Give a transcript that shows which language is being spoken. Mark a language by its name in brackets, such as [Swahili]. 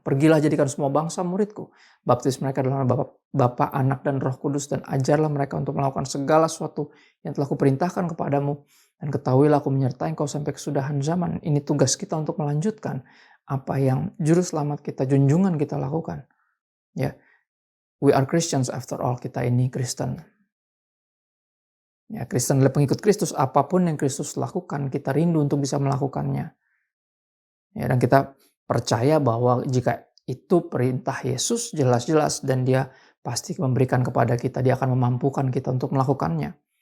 [Indonesian] Pergilah jadikan semua bangsa muridku. Baptis mereka dalam nama Bapa, Anak, dan Roh Kudus. Dan ajarlah mereka untuk melakukan segala sesuatu yang telah kuperintahkan kepadamu. Dan ketahuilah aku menyertai engkau sampai kesudahan zaman. Ini tugas kita untuk melanjutkan apa yang juru selamat kita, junjungan kita lakukan. [English] Ya, we are Christians after all. [Indonesian] Kita ini Kristen. Ya, Kristen adalah pengikut Kristus. Apapun yang Kristus lakukan, kita rindu untuk bisa melakukannya. Ya, dan kita percaya bahwa jika itu perintah Yesus jelas-jelas dan dia pasti memberikan kepada kita, dia akan memampukan kita untuk melakukannya.